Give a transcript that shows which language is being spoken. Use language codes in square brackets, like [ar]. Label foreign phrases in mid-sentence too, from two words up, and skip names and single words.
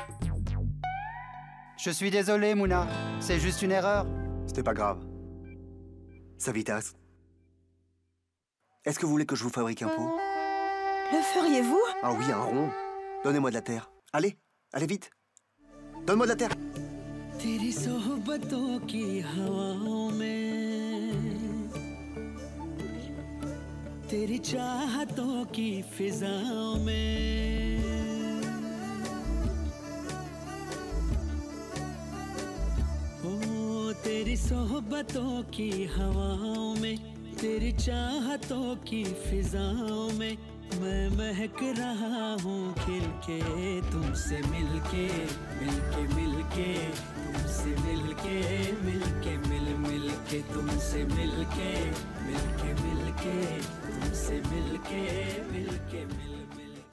[fr] Je suis désolé, Mouna. C'est juste une erreur. C'était pas grave. Savitas, est-ce que vous voulez que je vous fabrique un pot? Le feriez-vous? Ah oui, un rond. Donnez-moi de la terre. Allez, allez vite. Donne-moi de la terre. [hi] तेरी सोहबतों की हवाओं में तेरी चाहतों की फिजाओं में ओ तेरी सोहबतों की हवाओं में तेरी चाहतों की फिजाओं में मैं महक रहा हूँ खिल के तुमसे मिलके मिलके मिलके तुमसे मिलके मिलके मिलके तुमसे मिलके मिलके मिलके तुमसे मिलके मिलके मिलके